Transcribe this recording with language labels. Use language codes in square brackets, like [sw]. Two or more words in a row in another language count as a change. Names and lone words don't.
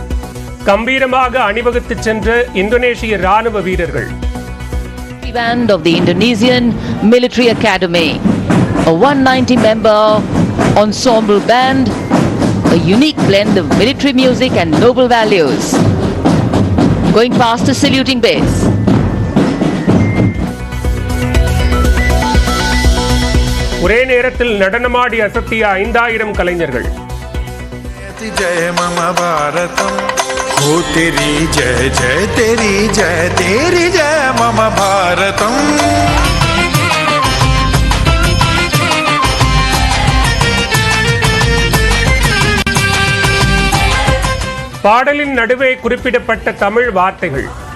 [ta] கம்பீரமாக அணிவகுத்து சென்ற இந்தோனேஷிய ராணுவ வீரர்கள். [en] Band of the Indonesian Military Academy, a 190-member ensemble band, a unique blend of military music and noble values. Going past the saluting base. [ta] ஒரே நேரத்தில் நடனமாடி அசத்திய 5000 கலைஞர்கள். [sa] जय मम भारतम [hi] हो तेरी जय जय तेरी [sa] जय मम भारतम. [ta] பாடலின் நடுவே குறிப்பிடப்பட்ட தமிழ் வார்த்தைகள்.